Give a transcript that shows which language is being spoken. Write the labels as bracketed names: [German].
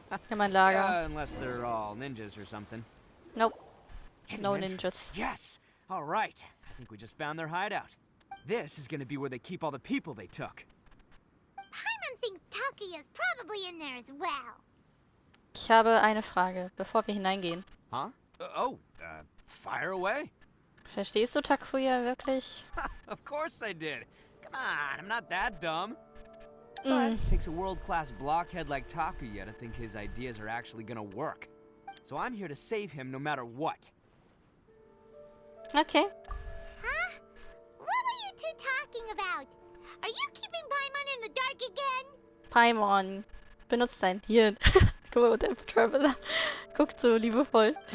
[German] In mein Lager. [English] Unless they're all ninjas or something. Nope. Hidden No entrance. ninjas. Yes! All right. I think we just found their hideout. This is gonna be where they keep all the people they took. Paimon thinks Takuya's probably in there as well. [German] Ich habe eine Frage, bevor wir hineingehen. [English] Huh? Fire away? [German] Verstehst du Takuya wirklich? [English] Of course I did. Come on, I'm not that dumb. Mm. But it takes a world-class blockhead like Takuya to think his ideas are actually gonna work. So I'm here to save him no matter what. Okay. Huh? What were you two talking about? Are you keeping Paimon in the dark again? [German] Paimon, benutzt dein Hirn. Guck mal, der Traveler guckt so liebevoll.